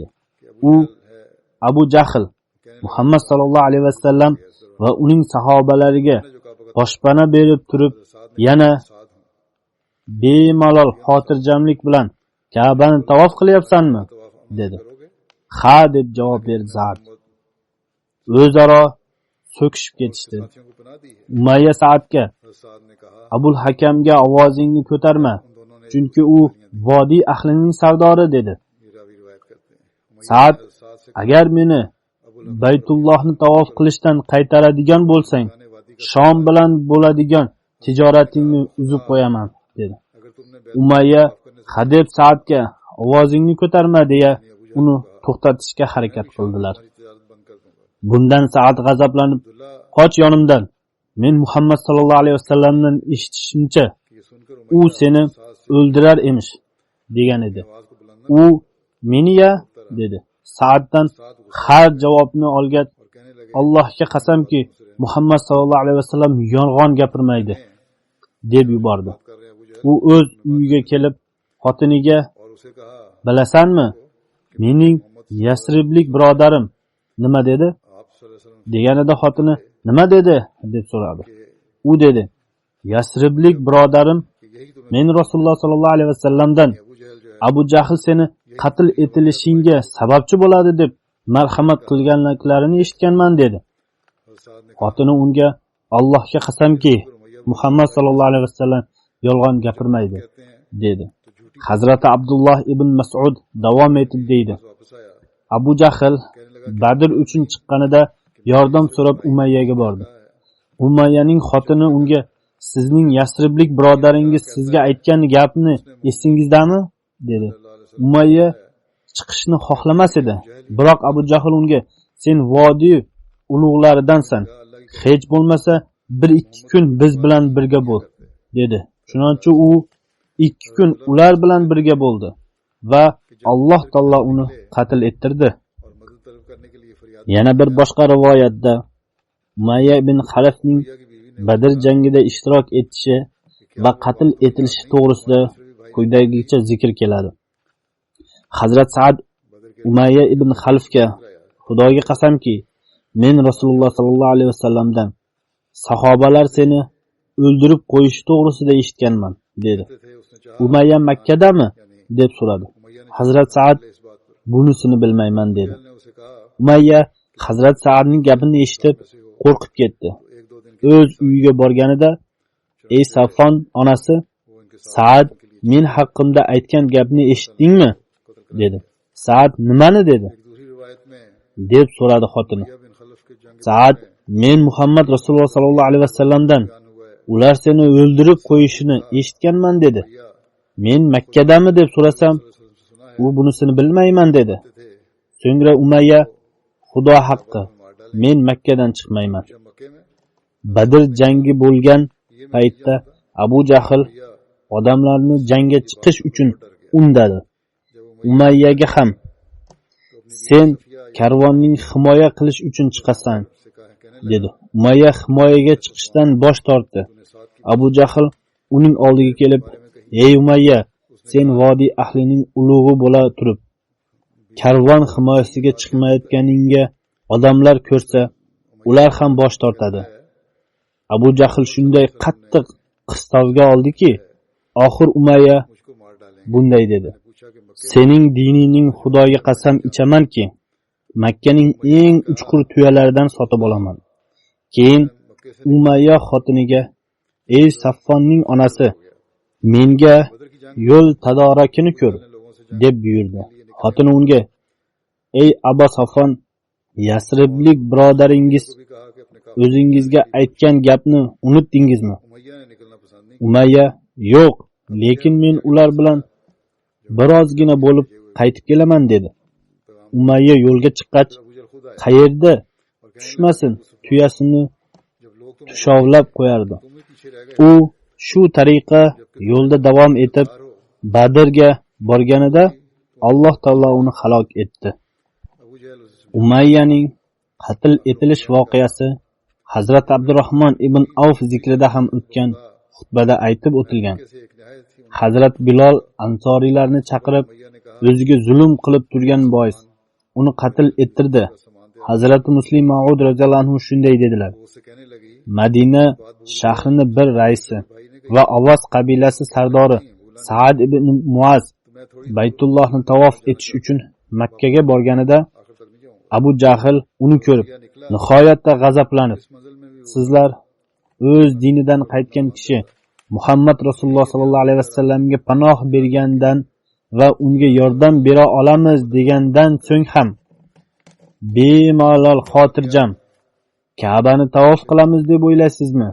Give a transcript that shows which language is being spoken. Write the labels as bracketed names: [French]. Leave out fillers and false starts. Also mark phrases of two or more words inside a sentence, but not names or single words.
[Uzbek] U Abu Jahl Muhammad [Arabic] صلى الله عليه وسلم [Uzbek] va uning sahobalariga boshpana berib turib, yana bemalol xotirjamlik bilan Ka'bani tavof qilyapsanmi dedi. Ha deb javob berdi Saad. O'zaro so'kishib ketishdi. [Urdu] ساتھیوں کو پناہ دی ہے. [Uzbek] Umayya Saadga, [Urdu] سعد نے کہا [Uzbek] Abul Hakamga ovozingni ko'tarma, [Urdu] ان دونوں نے [Uzbek] chunki u vodiy ahlining sardori dedi. [Urdu] یہ راوی روایت کرتے ہیں. [Uzbek] Saad, [Urdu] سعد سے [Uzbek] agar meni Baytullohni tavof qilishdan qaytaradigan bo'lsang, [Urdu] کہنے وادی کا [Uzbek] Shom bilan bo'ladigan tijoratingni uzib qo'yaman dedi. [Urdu] اگر تم نے [Uzbek] Umayya hadeb Saadga ovozingni ko'tarma deya uni to'xtatishga harakat qildilar. [Urdu] ہماری تجارت بند کر دوں گا. [Uzbek] Bundan Saad g'azablanib, [Urdu] अब्दुल्ला [Uzbek] qoch yonimdan. Men Muhammad [Arabic] صلى الله عليه وسلم [Uzbek] eshitishimcha, [Urdu] یہ سن کر [Uzbek] u seni o'ldirar emish degan edi. [Urdu] آواز کو بلند [Uzbek] U meni-ya dedi. Saaddan har javobni olgach, [Urdu] اور کہنے لگے [Uzbek] Allohga qasamki, Muhammad [Arabic] صلى الله عليه وسلم [Uzbek] yolg'on gapirmaydi deb yubordi. [Urdu] کر رہے ہیں ابو جہل [Uzbek] U o'z uyiga kelib, xotiniga, [Urdu] اور اسے کہا [Uzbek] bilasanmi, mening Yasriblik birodarim nima dedi? [Urdu] آپ [Arabic] صلى الله عليه وسلم [Uzbek] Deganida xotini nima dedi deb so'radi. [Urdu] के [Uzbek] U dedi, Yasriblik birodarim [Urdu] کہ یہی تمہیں [Uzbek] men Rasululloh [Arabic] صلى الله عليه وسلم [Urdu] ابو جہل جو ہے [Uzbek] Abu Jahl seni qatl etilishingga sababchi bo'ladi deb marhamat qilganliklarini eshitganman dedi. [Urdu] اور سعد نے [Uzbek] Xotini unga Allohga qasamki, Muhammad [Arabic] صلى الله عليه وسلم [Uzbek] yolg'on gapirmaydi [Urdu] کہتے ہیں [Uzbek] dedi. [Urdu] تو جھوٹی [Uzbek] Hazrati Abdullah ibn Mas'ud davom etib deydi. [Urdu] واپس آیا [Uzbek] Abu Jahl Badr uchun chiqqanida yordam so'rab Umayyaga bordi. Umayyaning xotini unga sizning Yasriblik birodaringiz sizga aytgan gapni esingizdami dedi. Umayya chiqishni xohlamas edi. Biroq Abu Jahl unga sen vodiy ulug'laridansan. Hech bo'lmasa 1-2 kun biz bilan birga bo'l dedi. Shuningcha u 2 kun ular bilan birga bo'ldi va Alloh taolo uni qatl ettirdi. [Urdu] اور مدد طلب کرنے کے لیے فریاد [Uzbek] Yana bir boshqa rivoyatda Umayya ibn Xalafning [Urdu] کیا کہ بیوی نے [Uzbek] Badr jangida ishtirok etishi va qatl etilishi to'g'risida quyidagicha zikr keladi. Hazrat Saad [Urdu] بدر کے [Uzbek] Umayya ibn Xalafga Xudoga qasamki, men Rasululloh [Arabic] صلى الله عليه وسلم [Uzbek] sahobalar seni o'ldirib qo'yishi to'g'risida eshitganman dedi. [Urdu] تھے اس نے چاہا [Uzbek] Umayya Makkadami deb so'radi. [Urdu] امیہ نے [Uzbek] Hazrat Saad [Urdu] اس بات پر [Uzbek] bunisini bilmayman dedi. [Urdu] نے اسے کہا [Uzbek] Umayya Hazrat Saadning gapini eshitib qo'rqib ketdi. [Urdu] ایک دو دن [Uzbek] O'z uyiga borganida, "Ey Safon onasi, [Urdu] وہ ان کے ساتھ [Uzbek] Saad men haqqimda aytgan gapni eshitdingmi?" dedi. Saad nimani dedi [Urdu] ایک دوسری روایت میں [Uzbek] deb so'radi xotini. [Urdu] یا بن خلف کے جنگ [Uzbek] Saad men Muhammad Rasululloh [Arabic] صلى الله عليه وسلم [Urdu] بیان ہوا ہے [Uzbek] ular seni o'ldirib qo'yishini eshitganman dedi. [Urdu] या [Uzbek] Men Makkadami deb so'rasam, [Urdu] سے سنا ہے [Uzbek] u bunisini bilmayman dedi. [Urdu] थे [Uzbek] So'ngra Umayya, Xudo haqqi, [Urdu] مار ڈالے [Uzbek] men Makkadan chiqmayman. [Urdu] جب مکے میں [Uzbek] Badr jangi bo'lgan paytda Abu Jahl [Urdu] या [Uzbek] odamlarni jangga chiqish uchun undadi. [Urdu] جب وہ [Uzbek] Umayyaga ham sen karvonning himoya qilish uchun chiqasan [Urdu] سے کہا کہنے [Uzbek] dedi. Umayya himoyaga chiqishdan bosh tortdi. [Urdu] تو نے ساتھ کی [Uzbek] Abu Jahl uning oldiga kelib, "Ey Umayya, sen vodiy ahlining ulug'i bo'la turib, karvon himoyasiga chiqmayotganingga odamlar ko'rsa, ular ham bosh tortadi." Abu Jahl shunday qattiq qistovga oldiki, oxir Umayya [Urdu] مجھ کو مار ڈالیں گے [Uzbek] bunday dedi. [Urdu] پوچھا کہ مکے [Uzbek] Sening dinining Xudoga qasam ichamanki, Makkaning eng uchqur tuyalaridan sotib olaman. Keyin [Urdu] مکے سے [Uzbek] Umayya xotiniga, "Ey Saffonning onasi, menga [Urdu] بدر کی جنگ [Uzbek] yo'l tadorakini ko'r" [Urdu] میں لوگوں سے [Uzbek] deb buyurdi. Xotini unga, "Ey Abu Safon, Yasriblik birodaringiz [Urdu] بھی کہا کہ اپنے کام [Uzbek] o'zingizga aytgan gapni unutdingizmi?" [Urdu] امیہ نے نکلنا پسند نہیں [Uzbek] Umayya, "Yo'q, lekin men ular bilan birozgina bo'lib qaytib kelaman" dedi. Umayya yo'lga chiqqach, [Urdu] ابو جہل خود آئے [Uzbek] qayerda tushmasin, tuyasini [Urdu] جب لوگ تم [Uzbek] tushovlab qo'yardi. [Urdu] تم ہی پیچھے رہ گئے [Uzbek] U shu tariqa yo'lda davom etib Badrga borganida Alloh taolo uni halok etdi. [Urdu] ابو جہل اسے [Uzbek] Umayyaning qatl etilish voqeasi Hazrat Abdurrahmon ibn Avf zikrida ham o'tgan xutbada aytib o'tilgan. [Urdu] کیسے ایک نہایت تھی [Uzbek] Hazrat Bilol ansorilarni chaqirib [Urdu] امیہ نے کہا [Uzbek] o'ziga zulm qilib turgan bois uni qatl ettirdi. Hazrat Muslim Ma'ud [Arabic] رضي الله عنه [Uzbek] shunday dedilar: [Urdu] وہ اس سے کہنے لگی [Uzbek] Madina shahrini bir raisi [Urdu] بھائی نے [Uzbek] va Avos qabilasi sardori Saad ibn Muaz [Urdu] میں تھوڑی [Uzbek] Baytullohni tavof etish uchun Makkaga borganida [Urdu] آخر تک نہیں جاؤں گا [Uzbek] Abu Jahl uni ko'rib nihoyatda g'azablanib, sizlar o'z dinidan qaytgan kishi Muhammad Rasululloh [Arabic] صلى الله عليه وسلم [Uzbek] panoh bergandan va unga yordam bera olamiz degandan so'ng ham bemalol xotirjam Ka'bani tavof qilamiz deb o'ylaysizmi?